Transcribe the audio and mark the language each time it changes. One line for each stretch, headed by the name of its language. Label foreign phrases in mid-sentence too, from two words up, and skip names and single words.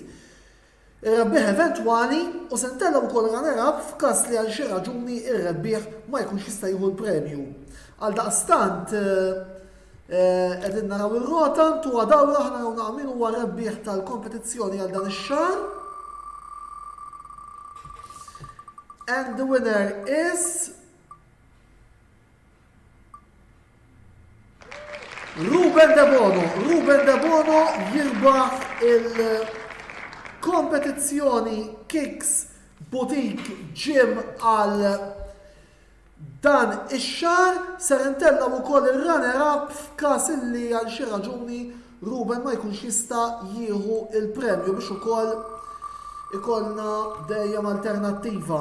Maltese: Ir-rebbieħ eventwali u se ntellaw ukoll runner-up f'każ li għal xi raġuni ir-rebbieħ ma jkunx jista' jieħu l-premju. Għaldaqstant qegħdin naraw ir-rota ntu għadawra aħna naraw naqmin huwa rebbieħ tal-kompetizzjoni għal dan ix-xahar.
English: And the winner is Ruben De Bono.
Maltese: Ruben De Bono jirbaħ il-kompetizzjoni Kicks Boutique Gym għal dan ix-xahar ser intellaw ukoll ir-runner-up f'każ illi għal xi raġuni Ruben ma jkunx jista' jieħu il-premju biex ukoll ikollna dejjem alternattiva.